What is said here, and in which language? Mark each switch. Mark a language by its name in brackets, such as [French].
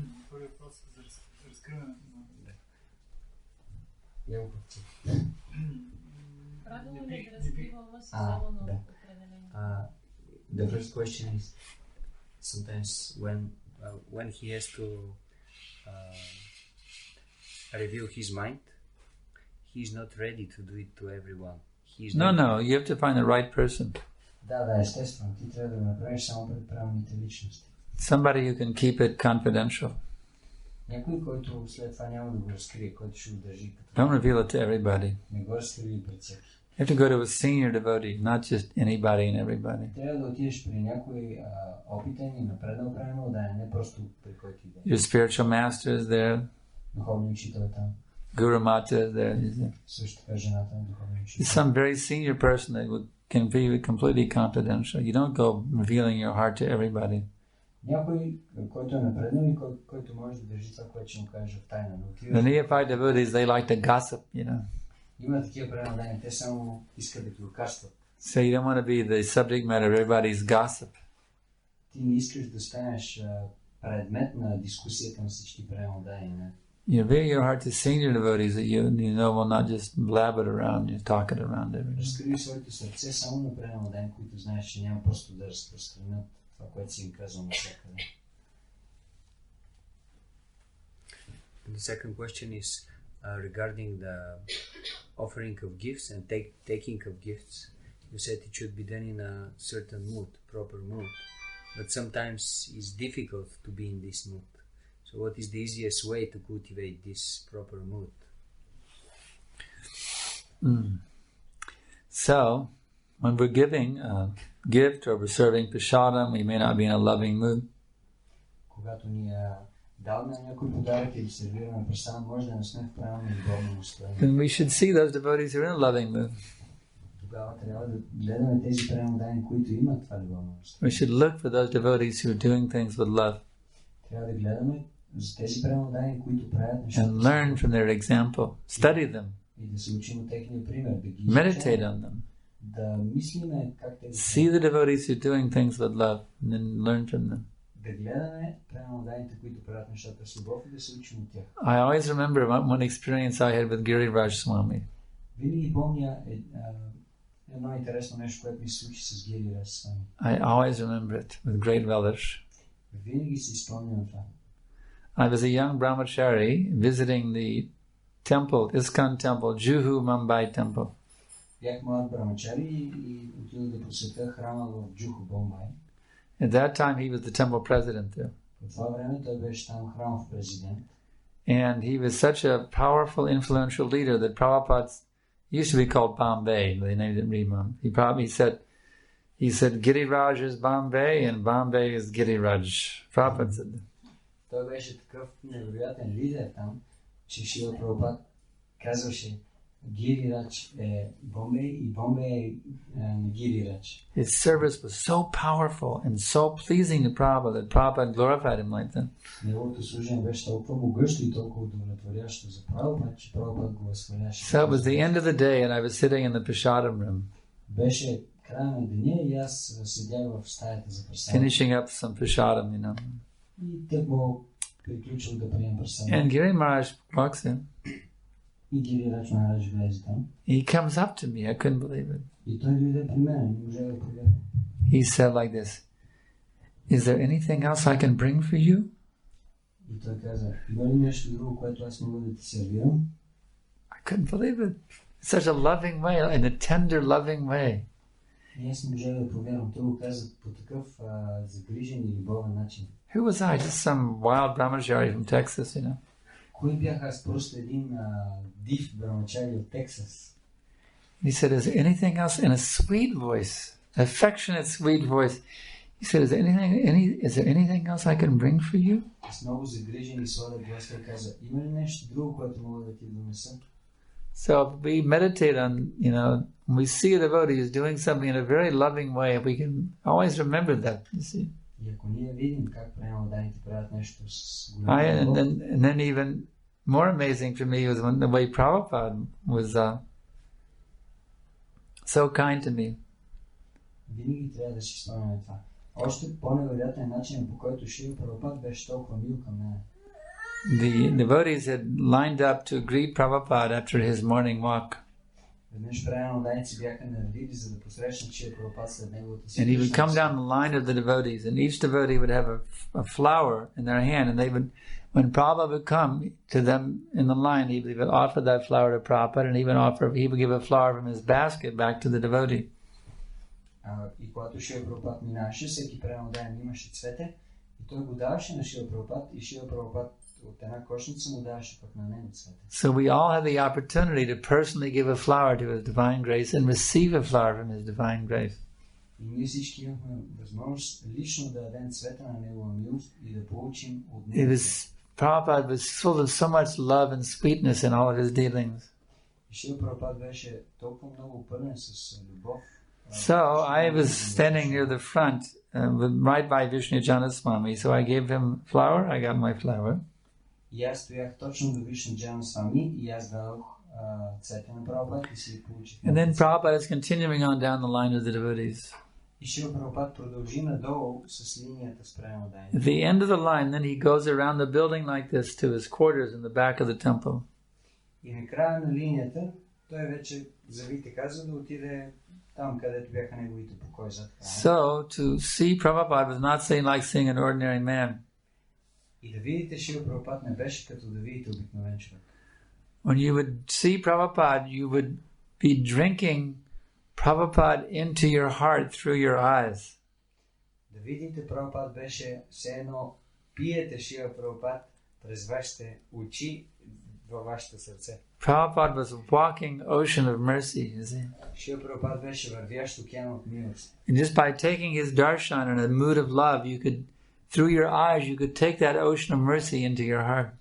[Bulgarian] Първият въпрос е за разкриването на... Правилно ли да разкрива ума си само на определени? [English] The first question is sometimes when he has to reveal his mind, he's not ready to do it to everyone. No, you have to find the right person. [Bulgarian] Да, естествено. Ти трябва да го направиш само пред правилните личности. [English] Somebody who can keep it confidential. [Bulgarian] Някой, който след това няма да го разкрие, който ще го държи като... [English] Don't reveal it to everybody. [Bulgarian] Не го разкрие пред всеки. [English] You have to go to a senior devotee, not just anybody and everybody. [Bulgarian] Трябва да отидеш при някой опитен и напреднал правилно, да не просто при който иде. [English] Your spiritual master is there. [Bulgarian] Духовни учител е там. [English] Guru Mata is there. [Bulgarian] Също така жената е духовни [English] It's [Bulgarian] учител. [English] some very senior person that can be completely confidential. You don't go revealing your heart to everybody. [Bulgarian] Някой, който е напреднал и който може да държи това, което ще му каже в тайна. [English] The neophyte devotees, they like to gossip, you know. [Bulgarian] Има такива преданания, те само искат да ги окарстват. [English] So you don't want to be the subject matter of everybody's gossip. [Bulgarian] Ти не искаш да станеш предмет на дискусия към всички преданания. [English] You reveal your heart to senior devotees that you know will not just blab it around, you talk it around everywhere. [Bulgarian] Разкриви своето сърце само на преданания, които знаеш, че няма просто да разпространят това, което си им казвам навсякъде. [English] The second question is regarding the offering of gifts and taking of gifts. You said it should be done in a certain mood, proper mood. but sometimes it's difficult to be in this mood. So what is the easiest way to cultivate this proper mood? So, when we're giving a gift or we're serving prasadam, we may not be in a loving mood. [Bulgarian] Когато ни даваме някой подарък или сервираме прасадам, може да не сме в правилно и удобно настроение. [English] Then we should see those devotees who are in a loving mood. [Bulgarian] Тогава трябва да гледаме тези преданни, които имат това любовно настроение. [English] We should look for those devotees who are doing things with love. [Bulgarian] Трябва да гледаме за тези преданни, които правят нещата. [English] And learn from their example. Study them. [Bulgarian] И да се учим от техния пример, да ги [English] meditate on them. [Bulgarian] Да мислиме как те [English] see the devotees who are doing things with love and then learn from them. [Bulgarian] Да гледаме преданните, които правят нещата с любов и да се учим от тях. [English] I always remember one experience I had with Giriraj Swami. [Bulgarian] Винаги помня едно интересно нещо, което ми се случи с Гирираж Свами. [English] I always remember it with great relish. [Bulgarian] Винаги си спомням това. [English] I was a young brahmachari visiting the temple, ISKCON temple, Juhu Mumbai temple. [Bulgarian] Бях млад брамачари и отидох да посетя храма в Джуху, Бомбай. [English] At that time he was the temple president there. [Bulgarian] По това време той беше там храмов президент. [English] And he was such a powerful, influential leader that Prabhupada used to be called Bombay. They named it Rimam. He said Giriraj is Bombay and Bombay is Giriraj. Prabhupada said that. [Bulgarian] Той беше такъв невероятен лидер там, че Шрила Прабхупад казваше Гирирач е Бомбей и Бомбей е Гирирач. [English] His service was so powerful and so pleasing to Prabhupada that Prabhupada glorified him like that. [Bulgarian] Неговото служение беше толкова могъщо и толкова удовлетворящо за Прабхупад, че Прабхупад го възхваляше. [English] So it was the end of the day and I was sitting in the prasadam room. [Bulgarian] Беше края на деня и аз седях в стаята за прасадам. [English] Finishing up some prasadam, you know. [Bulgarian] И тъкмо приключил да прием прасадам. [English] And Giri Maharaj walks in. [Bulgarian] И Гирирач Махарадж влезе там. [English] He comes up to me. I couldn't believe it. [Bulgarian] И той дойде при мен. Не може да повярвам. [English] He said like this, is there anything else I can bring for you? [Bulgarian] И той каза, има ли нещо друго, което аз мога да ти сервирам? [English] I couldn't believe it. Such a loving way, in a tender, loving way. [Bulgarian] И аз не можах да повярвам. Той го каза по такъв загрижен и любовен начин. [English] Who was I? Just some wild brahmachari from Texas, you know. [Bulgarian] Кой бях аз? Просто един див брамачари от Тексас. [English] He said, is there anything else? In a sweet voice, affectionate, sweet voice. He said, is there anything else I can bring for you? [Bulgarian] С много загрижен и сладък глас той каза, има ли нещо друго, което мога да ти донеса? [English] So if we meditate on, you know, when we see a devotee is doing something in a very loving way, we can always remember that, you see. [Bulgarian] И ако ние видим как преданните правят нещо с [English] and then even more amazing for me was when the way Prabhupada was so kind to me. [Bulgarian] Винаги трябва да си спомняме това. Още по-невероятен начин, по който Шрила Прабхупад беше толкова мил към мен. [English] The devotees had lined up to greet Prabhupada after his morning walk. [Bulgarian] Веднъж преданните бяха наредили, за да посрещнат Шрила Прабхупад след неговата си. [English] And he would come down the line of the devotees, and each devotee would have a flower in their hand, and they would, when Prabhupada would come to them in the line, he would offer that flower to Prabhupada, and he would give a flower from his basket back to the devotee. [Bulgarian] И когато Шрила Прабхупад минаваше, всеки преданен имаше цвете, и той го даваше на Шрила Прабхупад, и Шрила Прабхупад от една кошница му даваше пък на него цвете. [English] So we all have the opportunity to personally give a flower to his divine grace and receive a flower from his divine grace. [Bulgarian] И ние всички имахме възможност лично да дадем цвета на негова милост и да получим от него. [English] Prabhupada was full of so much love and sweetness in all of his dealings. [Bulgarian] И Шрила Прабхупад беше толкова много пълен с любов. [English] So I was standing near the front, right by Vishnujana Swami, so I gave him flower, I got my flower. [Bulgarian] И аз стоях точно до Вишнуджана Свами и аз дадох цвете на Прабхупад и си получих. [English] And then Prabhupada is continuing on down the line of the devotees. [Bulgarian] И Шрила Прабхупад продължи надолу с линията спрямо [English] At the end of the line, then he goes around the building like this to his quarters in the back of the temple. [Bulgarian] И накрая на линията той вече зави така, за да отиде там, където бяха неговите покои зад храма. [English] So to see Prabhupada was not saying like seeing an ordinary man. [Bulgarian] И да видите Шрила Прабхупад не беше като да видите обикновен човек. [English] When you would see Prabhupada, you would be drinking Prabhupada into your heart through your eyes. [Bulgarian] Да видите Прабхупад беше все едно пиете Шрила Прабхупад през вашите очи във вашето сърце. [English] Prabhupada was a walking ocean of mercy, you see. [Bulgarian] Шрила Прабхупад беше вървящ океан от милост. [English] And just by taking his darshan in a mood of love, you could, through your eyes, you could take that ocean of mercy into your heart.